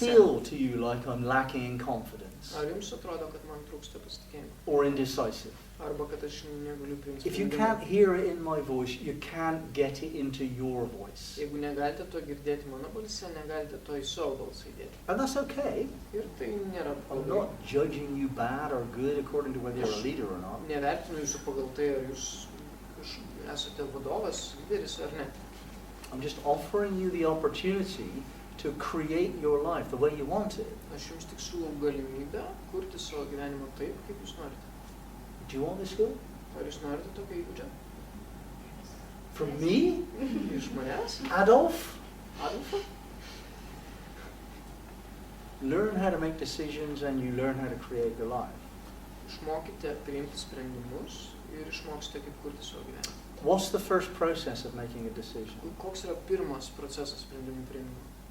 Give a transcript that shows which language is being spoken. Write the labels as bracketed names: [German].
[English] feel to you like I'm lacking in confidence [Lithuanian] Ar jums atrodo, kad man trūksta pasitikėjimo? [English] or indecisive? [Lithuanian] Arba kad aš negaliu priimti [English] If you [Lithuanian] sprendimų? [English] can't hear it in my voice, you can't get it into your voice. [Lithuanian] Jeigu negalite to girdėti mano balse, negalite to į savo balsą įdėti. [English] And that's okay. [Lithuanian] Ir tai nėra [English] I'm [Lithuanian] blogai. [English] not judging you bad or good according to whether you're a leader or not. [Lithuanian] Nevertinu jūsų pagal tai, ar jūs Jūs esate vadovas, lyderis ar ne? [English] I'm just offering you the opportunity to create your life the way you want it. [Lithuanian] Aš jums tik siūlau galimybę kurti savo gyvenimą taip, kaip jūs norite. [English] Do you want this skill? [Lithuanian] Ar jūs norite tokio įgūdžio? [English] From me? [Lithuanian] Iš manęs? [English] Adolf? [Lithuanian] Adolfą? [English] Learn how to make decisions and you learn how to create your life. [Lithuanian] Išmokite priimti sprendimus ir išmoksite, kaip kurti savo gyvenimą. [English] What's the first process of making a decision? [Lithuanian] Koks yra pirmas procesas sprendimų priėmimo?